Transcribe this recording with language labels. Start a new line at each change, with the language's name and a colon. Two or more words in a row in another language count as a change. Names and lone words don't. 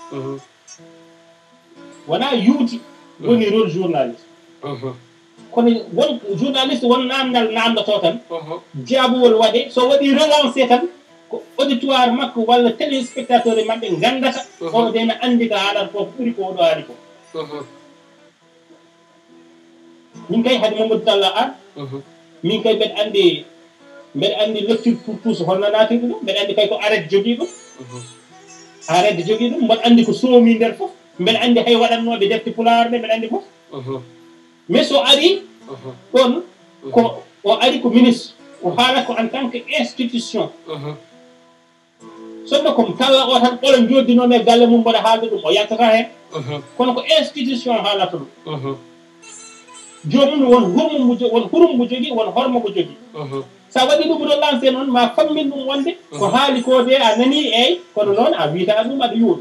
Fula: wona yuuti woni rôle journaliste kono won journaliste won namdal namdoto tan jaabuwol waɗe so waɗi relancé tan ko auditoire makko walla téléspectateur e maɓɓe gandata oɗo de ne andi ko haalata ko ɓuuri ko oɗo haali ko min kay hade Mamadou Talla an min kay mbeɗa andi
French: lecture pour tous
Fula: holno natirɗo ɗum mbeɗa andi kay ko arrêté jogui ɗum arrêté jogui ɗum mboɗa andi ko soomi nder foof mbeɗa andi hay waɗannoɓe defte pulaar ɓe mbeɗa andi foof mais so ari ɗon ko o ari ko ministre o haala ko
French: en tant que institution
Fula: sonno ko talla o tan ɓola joddinoon e galle mum mbaɗa haalde ɗum o yattata heen kono ko institution haalata ɗum joomum won hurum mo jogii won hormo mo jogii sa waɗi ɗum ɗo lancé noon ma fammin ɗum wonde ko haali ko de a nanii eyi kono noon a wiyata ɗum aɗa yuuɗu